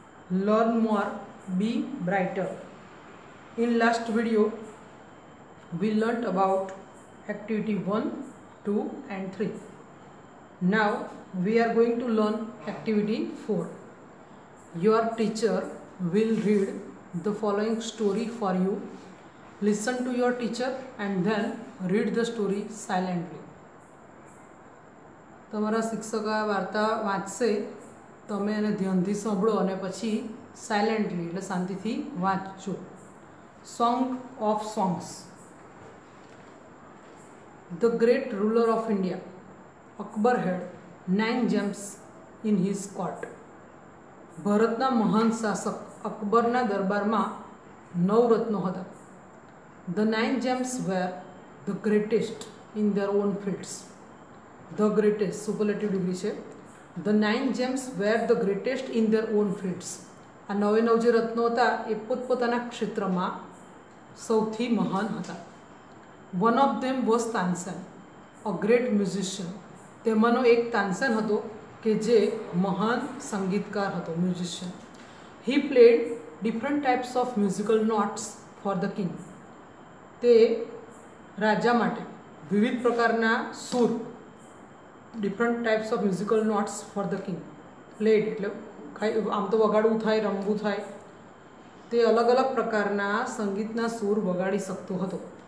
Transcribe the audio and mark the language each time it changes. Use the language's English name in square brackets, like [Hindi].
[English] Learn more, be brighter. In last video, we learnt about activity 1, 2 and 3. Now, we are going to learn activity 4. Your teacher will read the following story for you. Listen to your teacher and then read the story silently. [Gujarati] તમારા શિક્ષક આ વાર્તા વાંચશે, તમે એને ધ્યાનથી સાંભળો અને પછી સાયલેન્ટલી એટલે શાંતિથી વાંચજો. [English] Song of songs. The great ruler of India, Akbar had 9 gems in his court. [Gujarati] ભારતના મહાન શાસક અકબરના દરબારમાં 9 રત્નો હતા. [English] The 9 gems were the greatest in their own fields. The greatest, superlative degree છે. The 9 gems were the greatest in their own fields. [Gujarati] આ 9 જે રત્નો હતા એ પોતપોતાના ક્ષેત્રમાં સૌથી મહાન હતા. [English] One of them was Tansen, a great musician. [Gujarati] તેમાંનો એક તાનસેન હતો કે જે મહાન સંગીતકાર હતો, musician. [English] He played different types of musical notes for the king. [Gujarati] તે રાજા માટે વિવિધ પ્રકારના સુર, [English] Different types of musical notes for the king. [Gujarati] Played એટલે આમ તો વગાડવું થાય, રમવું થાય, તે અલગ અલગ પ્રકારના સંગીતના સૂર વગાડી શકતો હતો.